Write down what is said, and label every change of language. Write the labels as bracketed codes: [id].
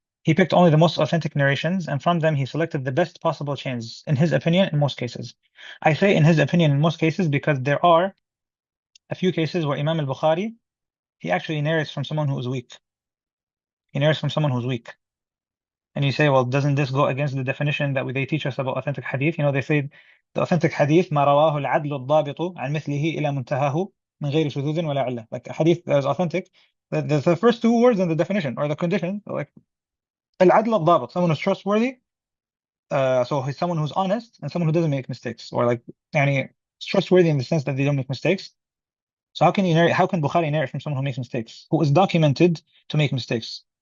[en] He picked only the most authentic narrations, and from them he selected the best possible chains, in his opinion, in most cases. I say in his opinion in most cases because there are a few cases where Imam al-Bukhari, he actually narrates from someone who is weak. He narrates from someone who's weak. And you say, well, doesn't this go against the definition that they teach us about authentic hadith? They say the authentic hadith, [ar] ما رواه العدل الضابط عن مثله إلى منتهاه من غير شذوذ ولا علة. [en] Like a hadith that is authentic, the first two words in the definition or the condition, like [ar] العدل الضابط, [en] someone who's trustworthy, so he's someone who's honest and someone who doesn't make mistakes, or like trustworthy in the sense that they don't make mistakes. So how can Bukhari narrate from someone who makes mistakes, who is documented to make mistakes?